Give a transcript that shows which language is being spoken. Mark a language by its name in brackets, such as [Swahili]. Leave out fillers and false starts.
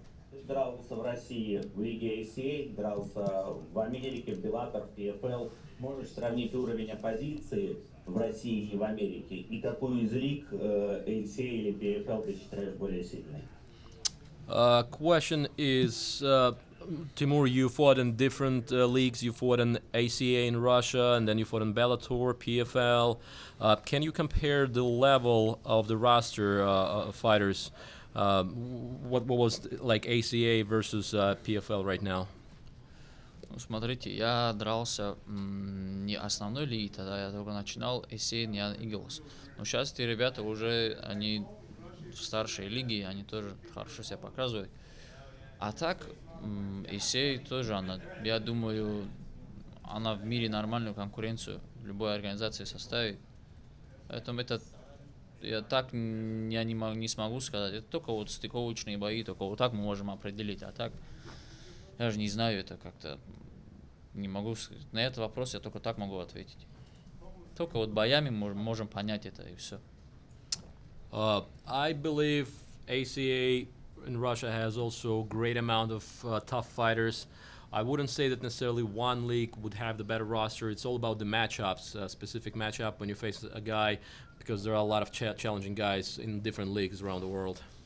[Russian] Ты дрался в России в Лиге ACA, дрался в Америке, в Bellator, в PFL. Можешь сравнить уровень оппозиции в России и в Америке? И какую из лиг ACA или PFL ты считаешь более сильной? [English] Question is, Timur, you fought in different leagues. You fought in ACA in Russia, and then you fought in Bellator, PFL. Can you compare the level of the roster of fighters? What was like ACA versus PFL right now? [Russian] Ну, смотрите, я дрался не основной лиги, тогда я только начинал ACA Young Eagles. Но сейчас эти ребята уже, они в старшей лиге, они тоже хорошо себя показывают. А так, ACA тоже, я думаю, она в мире нормальную конкуренцию любой организации составит. Поэтому я так не смогу сказать. Это только вот стыковочные бои, только вот так мы можем определить. А так, я же не знаю, это как-то не могу сказать. На этот вопрос я только так могу ответить. Только вот боями можем понять это и все. [English] I believe ACA in Russia has also a great amount of tough fighters. I wouldn't say that necessarily one league would have the better roster. It's all about the matchups, specific matchup when you face a guy, because there are a lot of challenging guys in different leagues around the world.